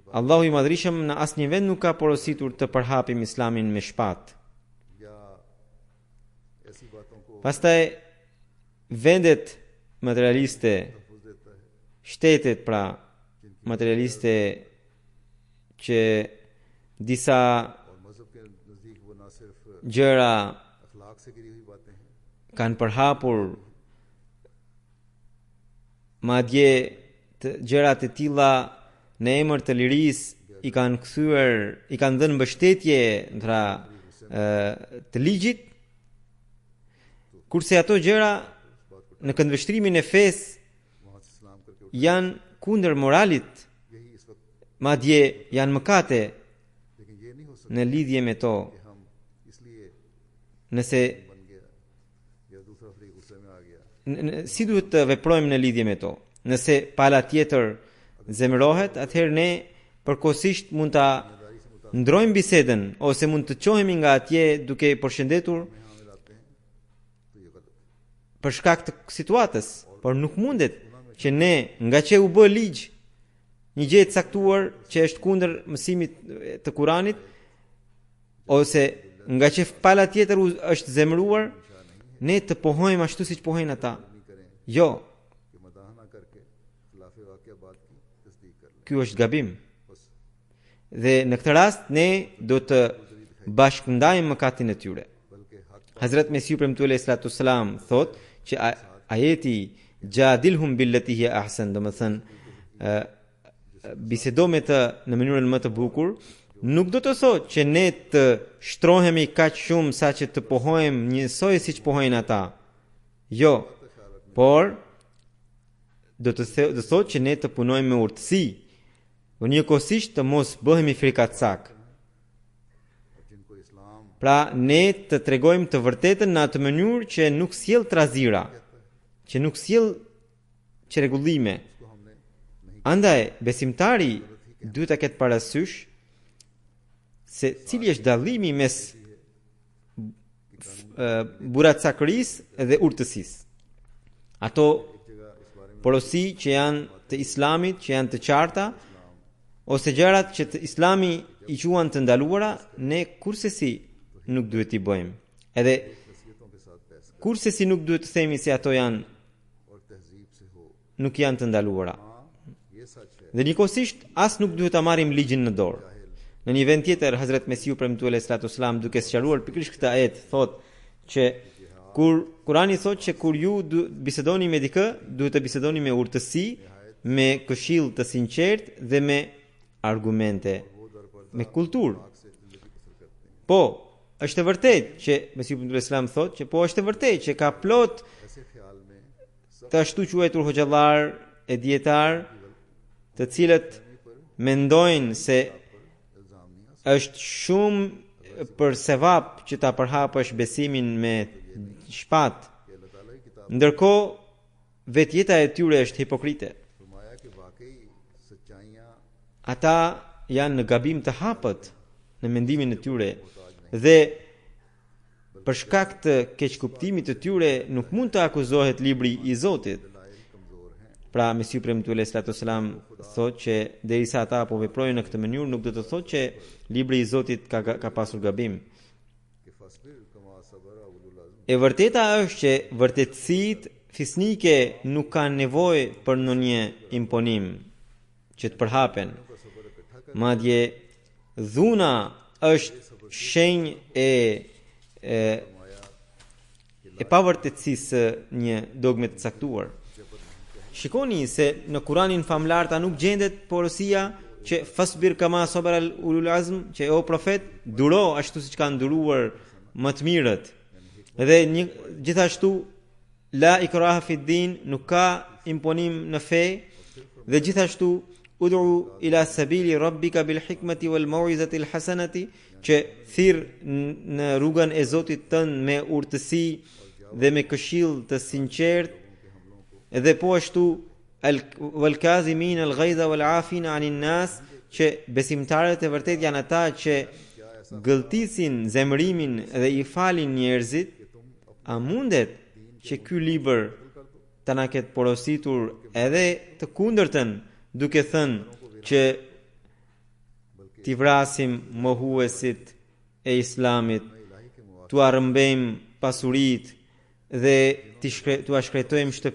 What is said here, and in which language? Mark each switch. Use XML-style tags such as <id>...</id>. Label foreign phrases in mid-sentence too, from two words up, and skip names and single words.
<sq>Allahu i Madhrishëm në asnjë vend nuk ka porositur të përhapim Islamin me shpatë.</sq> <ur>یا ایسی باتوں کو</ur> <sq>Pastaj vendet materialiste</sq> <ur>تحفظ دیتا ہے</ur> <sq>shtetet pra materialiste që disa</sq> <ur>اور مذہب کے نزدیک وہ نہ صرف</ur> <sq>gjëra</sq> <ur>اخلاق سے گری ہوئی باتیں ہیں,</ur> <sq>kanë përhapur madje të gjëra të tilla në emër të lirisë i kanë kthyer, i kanë dhënë mbështetje ndra të ligjit, kurse ato gjëra në këndvështrimin e fesë</sq> <ur>وہاں سے سلام کرکے</ur> <sq>janë kundër moralit,</sq> <ur>یہی اس وقت,</ur> <sq>madje janë mëkate</sq> <ur>لیکن یہ نہیں ہو سکتا</ur> <sq>në lidhje me to.</sq> <ur>کہ ہم اس لیے</ur> <sq>Nëse</sq> <ur>بن گیا یا دوسرا فریق غصے میں آ گیا,</ur> <sq>si duhet të veprojmë në lidhje me to? Nëse pala tjetër zemërohet, atëherë ne përkohësisht mund ta ndrojmë bisedën ose mund të çohemi nga atje duke përshëndetur</sq> <ur>میں ہاں ملاتے ہیں، تو یہ غلط ہے.</ur> <sq>për shkak të situatës, por nuk mundet që ne nga që u bë ligj një gjë e caktuar që është kundër mësimit të Kuranit ose nga që pala tjetër është zemëruar, ne të pohojmë ashtu siç pohojnë ata.</sq> <ur>نہیں کریں</ur> <sq>Jo,</sq> <ur>کہ مداہ نہ کرکے خلاف واقعہ بات کی تصدیق کر لیں.</ur> <sq>ky është gabim.</sq> <ur>बस</ur> <sq>Dhe në këtë rast ne do të bashkëndajmë mëkatin e tyre.</sq> <ur>بلکہ حق</ur> <sq>Hazrat Mesiu premtuar</sq> <ar>صلى الله سلام</ar> <sq>thot që ajeti</sq> <ar>جادلهم بالتي هي أحسن,</ar> <sq>do të thënë bisedo me të në mënyrën më të bukur, nuk do të thotë që ne të shtrohemi kaq shumë sa që të pohojmë njësoj siç pohojnë ata. Jo, por do të thotë që ne të punojmë me urtësi, por njëkohësisht të mos bëhemi frikatsak.</sq> <ur>اور جن کو اسلام</ur> <sq>Pra ne të tregojmë të vërtetën në atë mënyrë që nuk sjell trazira, që nuk sjell çrregullime.</sq> <ur>کو ہم نے نہیں</ur> <sq>Andaj besimtari duhet ta ketë parasysh se cili është dallimi mes buracakërisë dhe urtësisë. Ato</sq> <ur>جگہ اس بارے میں</ur> <sq>porosi që janë të islamit, që janë të qarta, ose gjërat që të islami i quan të ndaluara, ne kursesi nuk duhet i bëjmë. Edhe</sq> <ur>نصیحتوں کے ساتھ بحث</ur> <sq>kursesi nuk duhet të themi se ato janë</sq> <ur>اور تہذیب سے ہو.</ur> <sq>nuk janë të ndaluara.</sq> <ur>ہاں یہ سچ ہے,</ur> <sq>Dhe njëkohësisht as nuk duhet ta marrim ligjin në dorë. Në një vend tjetër Hazrat Mesiu premtuar</sq> <ar>صلى الله سلام</ar> <sq>duke sqaruar pikërisht këtë ajet thotë që kur Kurani thotë që kur ju bisedoni me dikë, duhet të bisedoni me urtësi, me këshill të sinqert dhe me argumente, me kulturë. Po, është e vërtetë që Mesiu premtuar sallallahu thotë që po është e vërtetë që ka plot</sq> <ur>ایسے خیال میں</ur> <sq>të ashtu quajtur hoxhallar e dietar, të cilët mendojnë se</sq> <ur>الزام نہیں آ</ur> <sq>është shumë për sevap që ta përhapësh besimin me shpatë,</sq> <ur>سکتا۔ اللہ تعالیٰ کی کتاب</ur> <sq>ndërkohë vetjeta e tyre është hipokrite.</sq> <ur>فرمایا کہ واقعی سچائیاں</ur> <sq>Ata janë në gabim të hapët në mendimin e tyre dhe për shkak të keqkuptimit të tyre nuk mund të akuzohet libri i Zotit.</sq> <ur>دلائل کمزور ہیں,</ur> <sq>Pra Mesiu premtuar</sq> <ar>صلى الله سلام</ar> <sq>thotë që derisa ata po veprojnë në këtë mënyrë nuk do të thotë që libri i Zotit ka pasur gabim.</sq> <ur>कि</ur> <ar>فاصبر كما صبر أولو العزم,</ar> <sq>E vërteta është që vërtetësitë fisnike nuk kanë nevojë për ndonjë imponim që të përhapen. Madje dhuna është shenjë e pavërtetësisë së një dogme të caktuar. Shikoni se në Kuranin famlar ta nuk gjendet porosia që</sq> <ar>فاصبر كما صبر أولو العزم,</ar> <sq>që o profet duro ashtu siç kanë duruar më të mirët. Dhe gjithashtu</sq> <ar>لا إكراه في دين,</ar> <sq>nuk ka imponim në fe, dhe gjithashtu</sq> <ar>ادع إلى سبيل ربك بالحكمة والموعظة الحسنة,</ar> <sq>që thirr në rrugën e Zotit tënd me urtësi dhe me këshill të sinqert, edhe po ashtu</sq> <ar>والكاظمين الغيظ والعافين عن الناس,</ar> <sq>që besimtarët e vërtet janë ata që gëlltisin zemërimin dhe i falin njerëzit. A mundet që ky libër të na ketë porositur edhe të kundërtën, duke thënë që t'i vrasim mohuesit e islamit, t'u arrëmbejmë pasurit dhe t'u shkretojmë shtëpit?</sq>